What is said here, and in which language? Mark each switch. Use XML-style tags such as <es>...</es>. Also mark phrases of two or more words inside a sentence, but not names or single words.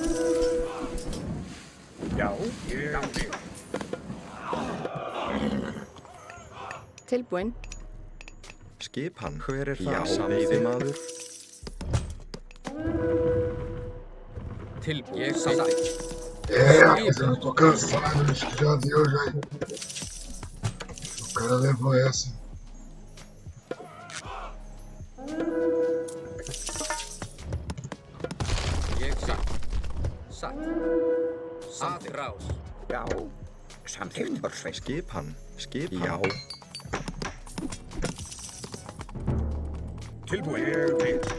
<is>Já. Ég vil. Tilbúin. Skipan. Hver er það? Já, veiðimaður. Tilbúin. Ég samþykkt.</is> <pt>Mas eu não tô cansado, acho que já deu já. O cara levou essa.</pt> <is>Ég satt. Atráð. Já. Timbursveit. Skipan. Skipan. Já. Tilbúin. Ég vil.</is>